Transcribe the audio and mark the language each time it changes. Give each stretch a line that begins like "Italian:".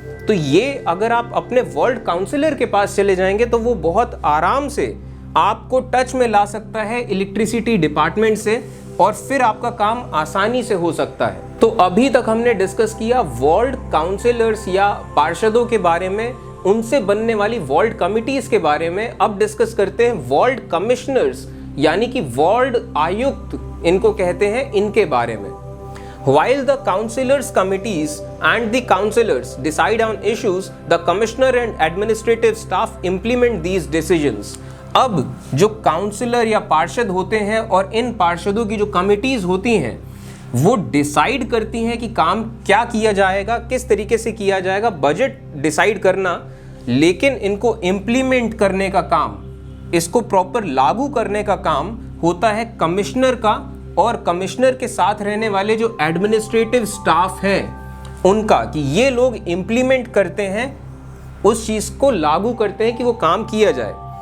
Hindi: तो ये अगर आप अपने वार्ड काउंसलर के पास चले जाएंगे तो वो बहुत आराम से आपको टच में ला सकता है इलेक्ट्रिसिटी डिपार्टमेंट से, और फिर आपका काम आसानी से हो सकता है। तो अभी तक हमने डिस्कस किया वार्ड काउंसलर्स या पार्षदों के बारे में, उनसे बनने वाली वार्ड कमिटीज के बारे में। अब डिस्कस करते हैं वार्ड कमिश्नर्स, यानी कि वार्ड आयुक्त इनको कहते हैं, इनके बारे में।
English: While the councillors committees and the councillors decide on issues, the commissioner and administrative staff implement these decisions.
Hindi: अब जो काउंसलर या पार्षद होते हैं और इन पार्षदों की जो कमिटीज होती हैं वो डिसाइड करती हैं कि काम क्या किया जाएगा, किस तरीके से किया जाएगा, बजट डिसाइड करना, लेकिन इनको इम्प्लीमेंट करने का काम, इसको प्रॉपर लागू करने का काम होता है कमिश्नर का, और कमिश्नर के साथ रहने वाले जो एडमिनिस्ट्रेटिव स्टाफ है उनका, कि ये लोग इम्प्लीमेंट करते हैं, उस चीज़ को लागू करते हैं कि वो काम किया जाए।